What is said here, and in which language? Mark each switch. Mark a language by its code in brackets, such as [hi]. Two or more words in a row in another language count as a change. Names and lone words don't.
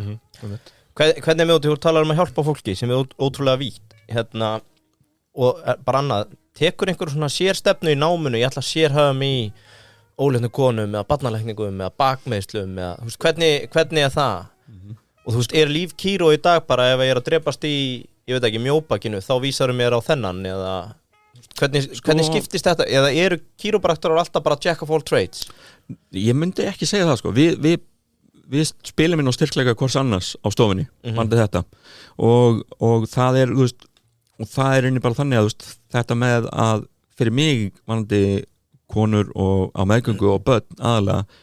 [is] hvernig með þú talar að hjálpa fólki sem er ótrúlega vítt hérna, og bara annað tekur einhver svona sérstefnu í náminu ég ætla að sérhafa mig í óléttum konum eða barnalækningum eða bakmeiðslum eða, þú veist, hvernig er það og þú veist, er líf kíró í dag bara ef ég er að drepast í, ég veit ekki, mjóbakinu þá vísarum mér á þennan eða hvernig skiptist þetta eða eru kírópraktorar alltaf bara [en] jack of all trades? [is] Ég myndi ekki segja það sko, við spilum inn á styrkleika hvors annars á stofunni vandið þetta og það er, þú veist, og það er einnig bara þannig að, þú veist, þetta með að fyrir mig vandið konur og á meðgöngu og börn aðalega